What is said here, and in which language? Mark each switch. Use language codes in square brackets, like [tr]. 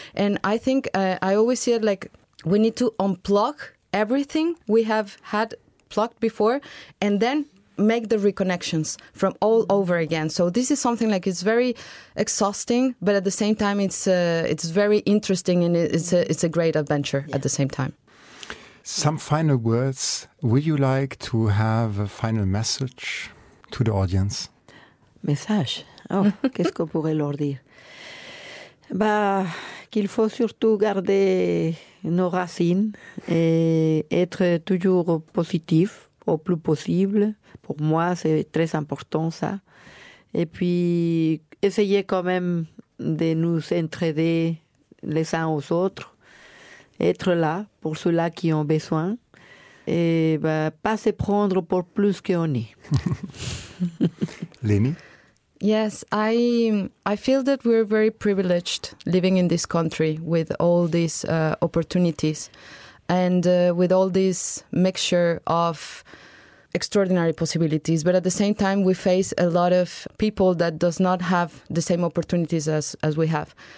[en] And I think I always see it like, we need to unplug everything we have had plugged before and then make the reconnections from all over again. So this is something like, it's very exhausting, but at the same time, it's very interesting and it's a great adventure, yeah, at the same time. Some final words. Would you like to have a final message to the audience? [fr] Message? Oh, qu'est-ce qu'on pourrait leur dire? Bah, qu'il faut surtout garder nos racines et être toujours positif au plus possible. Pour moi, c'est très important, ça. Et puis, essayer quand même de nous entraider les uns aux autres, être là pour ceux-là qui ont besoin et bah, pas se prendre pour plus qu'on est. Léni? [en] Yes, I feel that we're very privileged living in this country with all these opportunities and with all this mixture of extraordinary possibilities. But at the same time, we face a lot of people that does not have the same opportunities as we have.